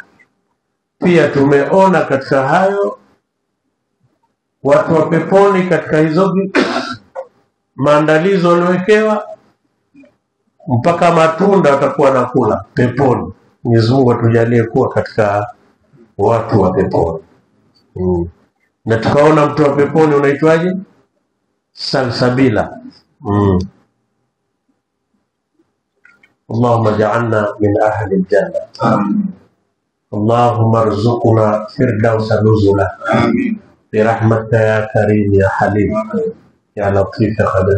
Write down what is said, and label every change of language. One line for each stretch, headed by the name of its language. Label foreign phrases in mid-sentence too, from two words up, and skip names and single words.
Swahili: Pia tumeona katika hayo watu wa peponi, katika hizo maandalizo waliowekewa, mpaka matunda watakuwa nakula peponi. Mwenyezi Mungu atujalie kuwa katika watu wa peponi. Na tukaona mtu wa peponi unaitwaje? Salsabila.
Arabic: اللهم اجعلنا من أهل الجنة. Amin. اللهم ارزقنا الفردوس نزلا. Amin. برحمتك يا كريم يا حليم يا لطيف يا قادر.